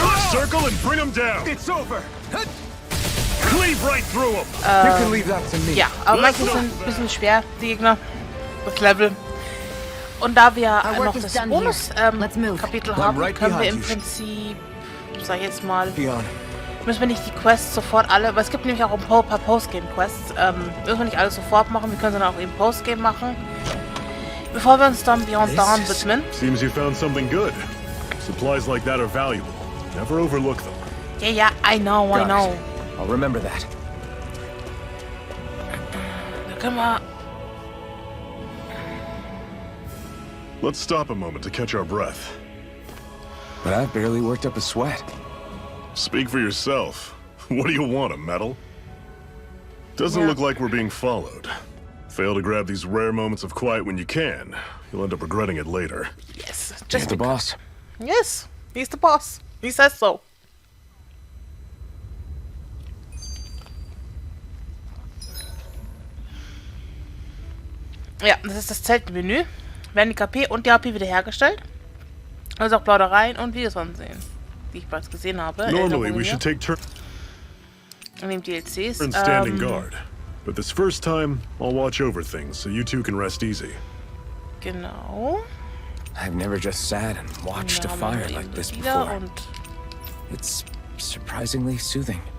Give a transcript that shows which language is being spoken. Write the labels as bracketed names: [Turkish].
[English] Circle and bring them down. It's over! Cleave right through them. You can leave that to me. [German] Ja, aber manche sind ein bisschen schwer, die Gegner. Das Level. Und da wir noch das Bonus-Kapitel haben, können wir im Prinzip, sag ich jetzt mal, müssen wir nicht die Quests sofort alle, weil es gibt nämlich auch ein paar Postgame-Quests, müssen wir nicht alles sofort machen, wir können sie dann auch eben Postgame machen, bevor wir uns dann Beyond Dawn widmen. [English] Seems you found something good. Supplies like that are valuable. Never overlook them. Ja, I know. I'll remember that. [German] Da können wir... [English] Let's stop a moment to catch our breath. But I've barely worked up a sweat. Speak for yourself. What do you want, a medal? Doesn't look like we're being followed. Fail to grab these rare moments of quiet when you can. You'll end up regretting it later. Yes, Just the boss. Yes, he's the boss. He says so. [German] Ja, das ist das Zeltmenü. Werden die KP und die HP wiederhergestellt. Also auch Plaudereien und Videos ansehen, die ich bereits gesehen habe. [English] Normally we should take turns [German] in den DLCs. [English] standing guard. But this first time, I'll watch over things so you two can rest easy. [German] Genau. [English] I've never just sat and watched a fire like this before. It's surprisingly soothing.